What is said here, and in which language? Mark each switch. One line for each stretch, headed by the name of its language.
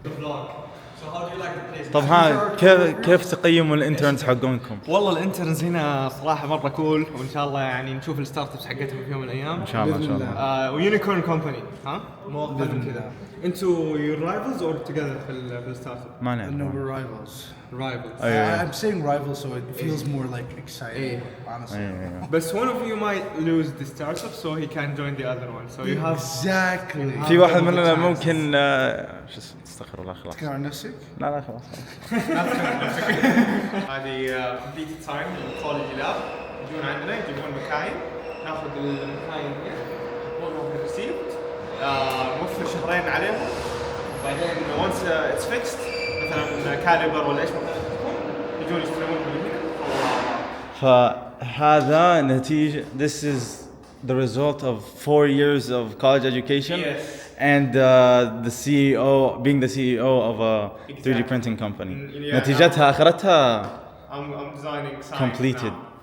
English: So how do you like the place?
Arabic: طب كيف تقيموا الانترنز حقونكم؟ والله الانترنز هنا صراحة مرة كول، وإن شاء الله نشوف الستارت ابس حقتهم في يوم من الأيام. إن شاء الله. ويونيكورن كومباني، ها؟ مؤقتا كذا. أنتوا
English: your rivals or together
Arabic: في
English: الستارت اب؟
Arabic: ما نعرف.
English: No, we're rivals. Rivals. I'm saying rivals so it feels more like exciting. Honestly. But one of you might lose the startup so he can join the other one. So you have Exactly.
Arabic: في واحد مننا ممكن استغفر الله خلاص. تذكر عن نفسك؟ لا خلاص. هذه كمبيوتر ساينس كوليدج لاب، يجون عندنا يجيبون مكاين، ناخذ المكاين نحطهم في الريسيبت، نوفر شهرين عليهم، بعدين
English: once it's fixed
Arabic: مثلا كاليبر ولا ايش ما تكون يجون يستلمونهم من هنا. فهذا نتيجة.
English: This is the result of 4 years of college education. Yes. And the CEO, being the CEO of a 3D printing company.
Arabic: نتيجتها آخرتها
English: I'm designing science completed.